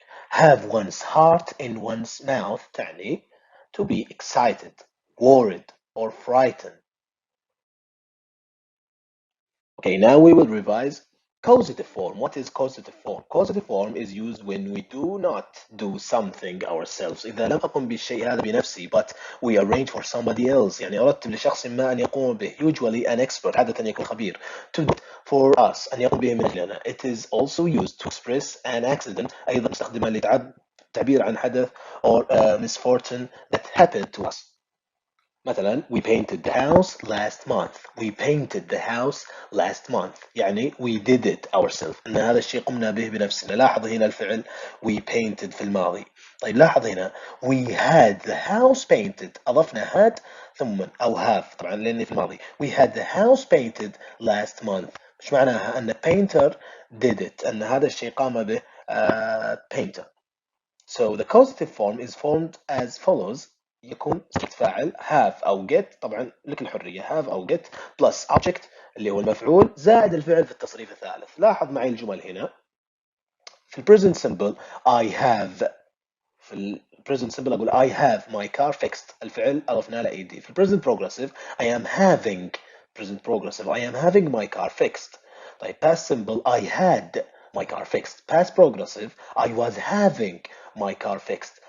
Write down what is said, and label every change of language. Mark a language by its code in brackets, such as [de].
[en] have one's heart in one's mouth تعني to be excited, worried or frightened. Okay, now we will revise causative form. What is causative form? Causative form is used when we do not do something ourselves. [ar] إذا لم أقم بالشيء هذا بنفسي [en] but we arrange for somebody else. [ar] يعني أرتب لشخص ما أن يقوم به. [en] Usually an expert. [ar] عادة يكون خبير. [en] To do for us [ar] أن يقوم به من أجلنا. [en] It is also used to express an accident. [ar] أيضا نستخدمها للتعبير عن حدث [en] or misfortune that happened to us. مثلا we painted the house last month. we painted the house last month يعني we did it ourselves، [ar] أن هذا الشيء قمنا به بنفسنا. لاحظ هنا الفعل we painted في الماضي. طيب لاحظ هنا [en] we had the house painted، [ar] أضفنا had ثم أو have طبعا لأني في الماضي. [en] we had the house painted last month. [ar] مش معناها أن [en] painter did it، [ar] أن هذا الشيء قام به painter. [en] So the causative form is formed as follows. [ar] يكون صفة فاعل have أو get، طبعا لك الحرية have أو get plus object اللي هو المفعول زائد الفعل في التصريف الثالث. لاحظ معي الجمل هنا. [en] في present simple I have، في present simple أقول I have my car fixed، [ar] الفعل أضفنا له [en] ed. في present progressive I am having، present progressive I am having my car fixed. طيب past simple I had my car fixed. past progressive I was having my car fixed.